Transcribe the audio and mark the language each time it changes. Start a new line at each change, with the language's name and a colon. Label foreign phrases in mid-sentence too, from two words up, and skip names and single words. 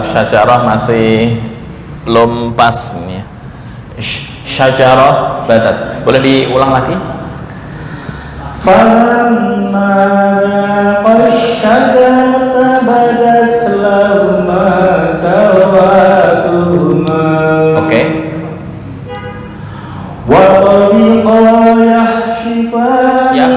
Indonesian: syajarah masih belum pas ini ya.
Arabic: شجرة بدت.
Indonesian: Boleh diulang lagi?
Arabic: فَلَمَّا ذَاقَا الشَّجَرَةَ بَدَتْ لَهُمَا سَوْآتُهُمَا
Indonesian: Oke.
Arabic: وَطَفِقَا يَخْصِفَانِ